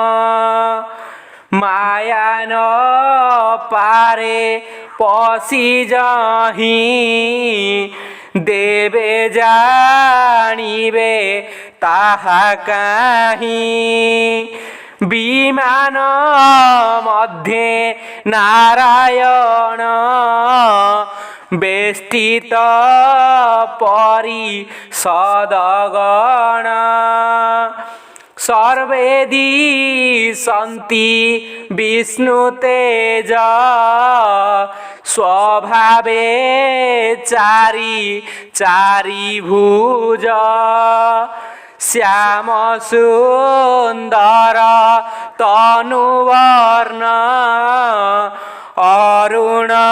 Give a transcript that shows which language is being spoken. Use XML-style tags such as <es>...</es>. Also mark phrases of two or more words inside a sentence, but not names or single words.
<or>ମାୟା ନ ପାରେ ପଶି ଯାହିଁ ଦେବେ ଜାଣିବେ ତାହା କାହିଁ ବିମାନ ମଧ୍ୟେ ନାରାୟଣ ବେଷ୍ଟିତ ପରି ସଦଗଣ ସର୍ବେ ଦିଶନ୍ତି ବିଷ୍ଣୁ ତେଜ ସ୍ୱଭାବେ ଚାରି ଚାରି ଭୁଜ ଶ୍ୟାମ ସୁନ୍ଦର ତନୁବର୍ଣ୍ଣ ଅରୁଣ</or>